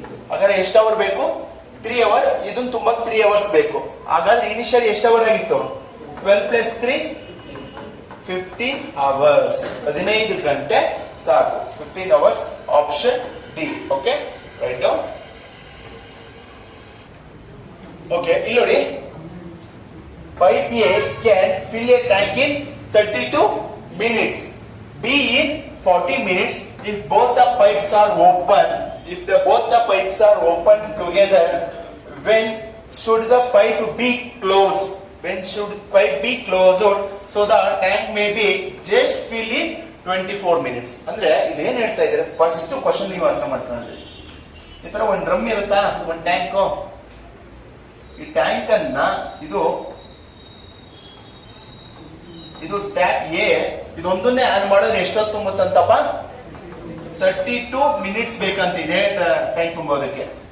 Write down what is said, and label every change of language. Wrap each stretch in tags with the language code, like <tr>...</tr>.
<kn>ಹಾಗಾದ್ರೆ ಎಷ್ಟು ಅವರ್ ಬೇಕು 3 hour. ಇದನ್ನ ತುಂಬಕ್ 3 hours ಬೇಕು. ಹಾಗಾದ್ರೆ ಇನಿಷಿಯಲ್ ಎಷ್ಟು ಅವರ್ ಆಗಿತ್ತು 12 plus 3 15 hours. 15 ಗಂಟೆ ಸಾಕು. 15 hours option D.</kn> <en>Okay right down.</en> <kn>Okay ಇಲ್ಲಿ ನೋಡಿ</kn> <en>pipe A can fill a tank in 32 minutes, B in 40 minutes if both the pipes are open. If both the pipes are open together, when should the pipe be closed? When should pipe be closed so the tank may be just fill in 24 minutes?</en> <kn>ಅಂದ್ರೆ ಇದು ಏನ್ ಹೇಳ್ತಾ ಇದ್ದಾರೆ, first question ನೀವು ಅರ್ಥ ಮಾಡ್ಕೊಂಡ್ರಿ. ಈ ತರ ಒಂದ್ ಡ್ರಮ್ ಇರುತ್ತಾ, ಒಂದ್ ಟ್ಯಾಂಕ್. ಈ ಟ್ಯಾಂಕ್ ಅನ್ನ ಇದು ಟ್ಯಾಪ್ ಎ, ಇದೊಂದನ್ನೇ ಆನ್ ಮಾಡಿದ್ರೆ ಎಷ್ಟೊತ್ತು ತುಂಬುತ್ತಂತಪ್ಪ 32 minutes ಬೇಕಂತಿದೆ ಟ್ಯಾಂಕ್ ತುಂಬೋದಕ್ಕೆ.</kn>